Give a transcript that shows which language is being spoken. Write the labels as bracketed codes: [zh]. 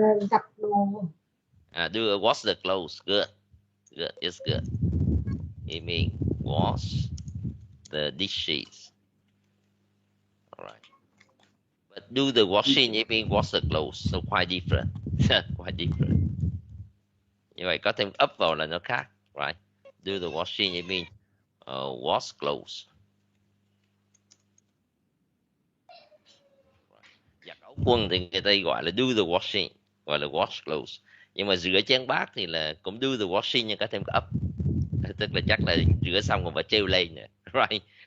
[vi] Giặt đồ. [en] Wash the clothes. Good. It's good. It means wash the dishes. All right. But do the washing, it means wash the clothes. So quite different. Quite different. [vi] Như vậy có thêm up vào là nó khác, right? [en] Do the washing, it means wash clothes. [vi] Giặt áo quần thì người ta gọi là [en] do the washing, [vi] gọi là [en] wash clothes. [vi] Nhưng mà rửa chén bát thì là cũng [en] do the washing [vi] nhưng có thêm cái up. Tức là chắc là rửa xong còn phải treo lên nè, right?